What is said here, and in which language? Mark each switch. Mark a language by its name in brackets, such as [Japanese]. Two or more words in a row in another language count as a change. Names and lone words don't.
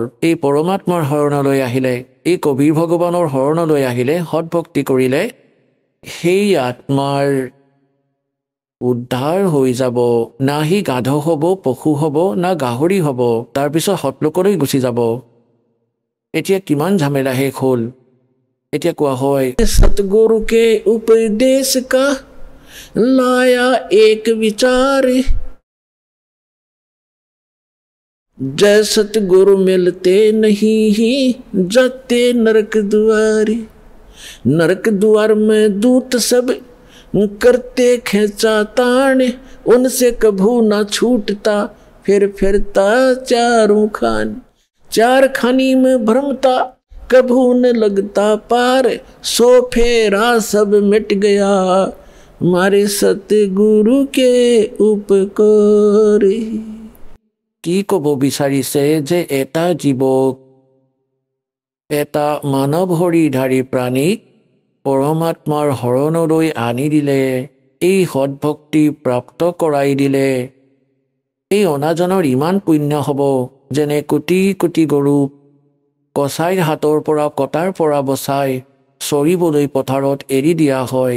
[Assamese] এই পৰমাত্মাৰ শৰণলৈ আহিলে, এই কবীৰ ভগৱানৰ শৰণলৈ আহিলে, সৎভক্তি কৰিলে, সেই আত্মাৰ উদ্ধাৰ হৈ যাব। না সি গাধ হ'ব, পশু হ'ব, না গাহৰি হ'ব, তাৰপিছত সৎলোকলৈ গুচি যাব। এতিয়া কিমান ঝামেলা শেষ হ'ল। এতিয়া কোৱা হয় [Hindi] सतगुरु के उपदेश का लाया एक विचार, जय सतगुरु मिलते नहीं ही जाते नरक द्वार। नरक द्वार में दूत सब करते खेचा ताण, उनसे कभू ना छूटता फिर फिरता चारों खान। चार खानी में भ्रमता कभू न लगता पार, सो फेरा सब मिट गया मारे सतगुरु के उपकार। [Assamese] কি ক'ব বিচাৰিছে যে এটা জীৱক, এটা মানৱ শৰীৰধাৰী প্ৰাণীক পৰমাত্মাৰ শৰণলৈ আনি দিলে, এই সৎভক্তি প্ৰাপ্ত কৰাই দিলে, এই অনাজনৰ ইমান পুণ্য হ'ব যেনে কোটি কোটি গৰু কচাইৰ হাতৰ পৰা কটাৰ পৰা বচাই চৰিবলৈ পথাৰত এৰি দিয়া হয়।